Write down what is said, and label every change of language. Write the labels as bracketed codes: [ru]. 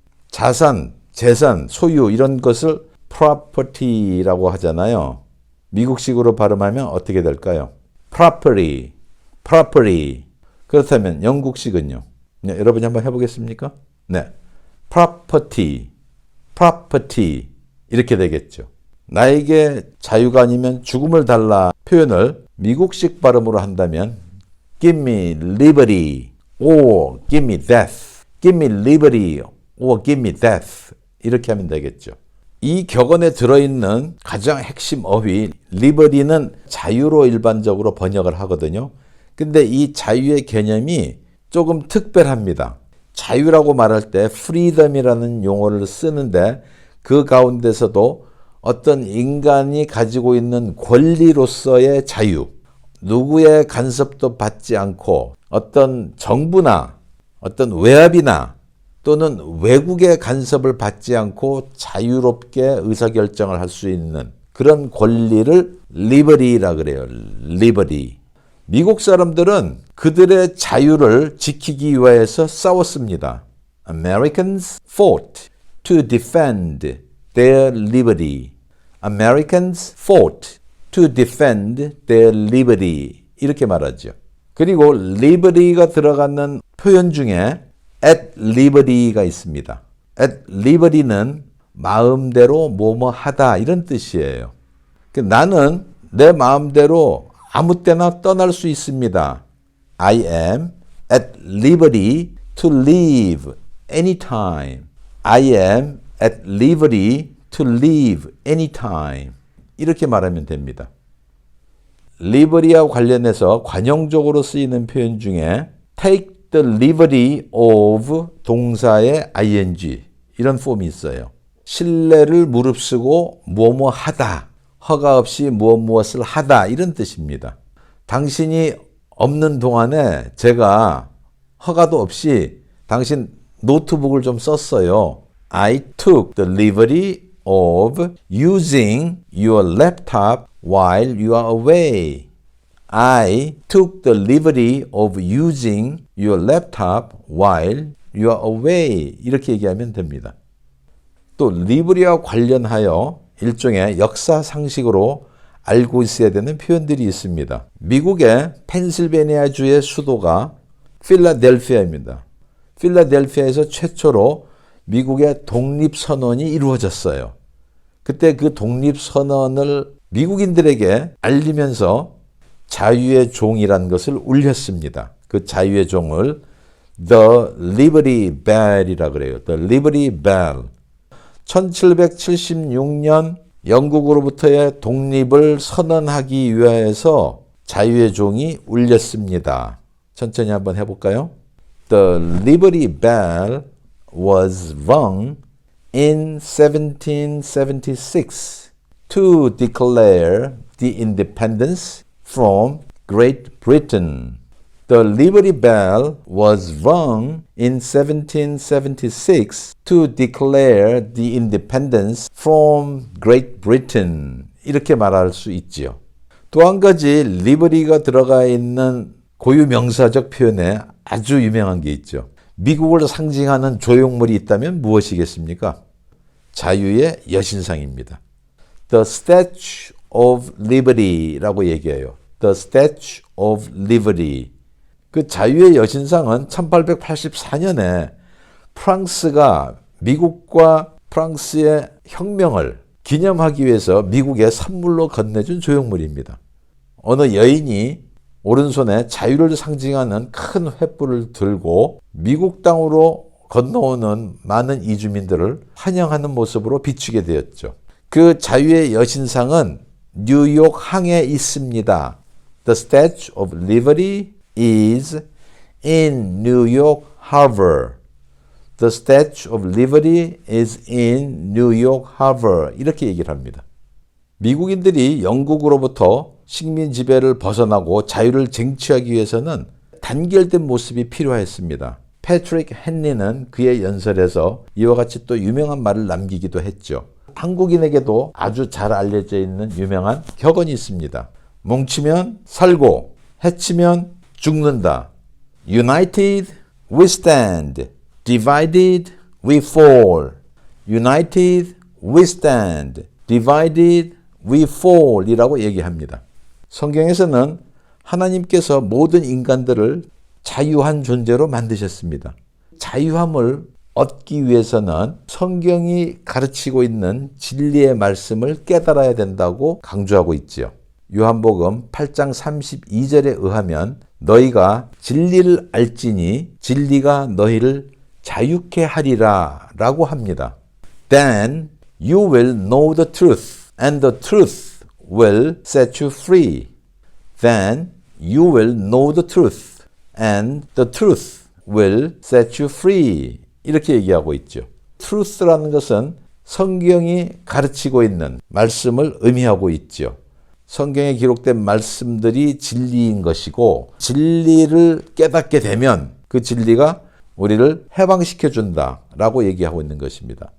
[ko] 자산, 재산, 소유 이런 것을 property라고 하잖아요. 미국식으로 발음하면 어떻게 될까요? property, property. 그렇다면 영국식은요? 네, 여러분이 한번 해보겠습니까? 네, property, property 이렇게 되겠죠. 나에게 자유가 아니면 죽음을 달라 표현을 미국식 발음으로 한다면 [en] give me liberty or give me death, [ko] give me liberty or give me death 이렇게 하면 되겠죠. 이 격언에 들어있는 가장 핵심 어휘 liberty는 자유로 일반적으로 번역을 하거든요. 근데 이 자유의 개념이 조금 특별합니다. 자유라고 말할 때 freedom이라는 용어를 쓰는데 그 가운데서도 어떤 인간이 가지고 있는 권리로서의 자유, 누구의 간섭도 받지 않고 어떤 정부나 어떤 외압이나 또는 외국의 간섭을 받지 않고 자유롭게 의사결정을 할 수 있는 그런 권리를 liberty라 그래요. [en] liberty. [ko] 미국 사람들은 그들의 자유를 지키기 위해서 싸웠습니다. [en] Americans fought to defend their liberty. Americans fought to defend their liberty. [ko] 이렇게 말하죠. 그리고 liberty가 들어가는 표현 중에 at liberty가 있습니다. at liberty는 마음대로 뭐뭐 하다 이런 뜻이에요. 나는 내 마음대로 아무 때나 떠날 수 있습니다. [en] I am at liberty to leave anytime. I am at liberty to leave anytime. [ko] 이렇게 말하면 됩니다. liberty와 관련해서 관용적으로 쓰이는 표현 중에 [en] take the liberty of [ko] 동사의 ing 이런 폼이 있어요. 신뢰를 무릅쓰고 뭐뭐 하다, 허가 없이 무엇을 하다 이런 뜻입니다. 당신이 없는 동안에 제가 허가도 없이 당신 노트북을 좀 썼어요. [en] I took the liberty of using your laptop while you are away. I took the liberty of using your laptop while you are away. [ko] 이렇게 얘기하면 됩니다. 또 liberty와 관련하여 일종의 역사 상식으로 알고 있어야 되는 표현들이 있습니다. 미국의 펜실베니아주의 수도가 필라델피아입니다. 필라델피아에서 최초로 미국의 독립선언이 이루어졌어요. 그때 그 독립선언을 미국인들에게 알리면서 자유의 종이라는 것을 울렸습니다. 그 자유의 종을 The Liberty Bell이라고 그래요. [en] The Liberty Bell. [ko] 1776년 영국으로부터의 독립을 선언하기 위해서 자유의 종이 울렸습니다. 천천히 한번 해볼까요? [en] The Liberty Bell was rung in 1776 to declare the independence from Great Britain. The Liberty Bell was rung in 1776 to declare the independence from Great Britain. [ko] 이렇게 말할 수 있지요. 또 한 가지 liberty가 들어가 있는 고유 명사적 표현에 아주 유명한 게 있죠. 미국을 상징하는 조형물이 있다면 무엇이겠습니까? 자유의 여신상입니다. The Statue of Liberty라고 얘기해요. [en] The Statue of Liberty. [ko] 그 자유의 여신상은 1884년에 프랑스가 미국과 프랑스의 혁명을 기념하기 위해서 미국에 선물로 건네준 조형물입니다. 어느 여인이 오른손에 자유를 상징하는 큰 횃불을 들고 미국 땅으로 건너오는 많은 이주민들을 환영하는 모습으로 비추게 되었죠. 그 자유의 여신상은 뉴욕 항에 있습니다. [en] The Statue of Liberty is in New York Harbor. The Statue of Liberty is in New York Harbor. [ko] 이렇게 얘기를 합니다. 미국인들이 영국으로부터 식민 지배를 벗어나고 자유를 쟁취하기 위해서는 단결된 모습이 필요했습니다. 패트릭 헨리는 그의 연설에서 이와 같이 또 유명한 말을 남기기도 했죠. 한국인에게도 아주 잘 알려져 있는 유명한 격언이 있습니다. 뭉치면 살고 해치면 죽는다. [en] United we stand. Divided we fall. United we stand. Divided we fall [ko] 이라고 얘기합니다. 성경에서는 하나님께서 모든 인간들을 자유한 존재로 만드셨습니다. 자유함을 얻기 위해서는 성경이 가르치고 있는 진리의 말씀을 깨달아야 된다고 강조하고 있지요. 요한복음 8장 32절에 의하면 너희가 진리를 알지니 진리가 너희를 자유케 하리라 라고 합니다. [en] Then you will know the truth and the truth will set you free. Then you will know the truth and the truth will set you free. [ko] 이렇게 얘기하고 있죠. truth라는 것은 성경이 가르치고 있는 말씀을 의미하고 있죠. 성경에 기록된 말씀들이 진리인 것이고 진리를 깨닫게 되면 그 진리가 우리를 해방시켜준다라고 얘기하고 있는 것입니다.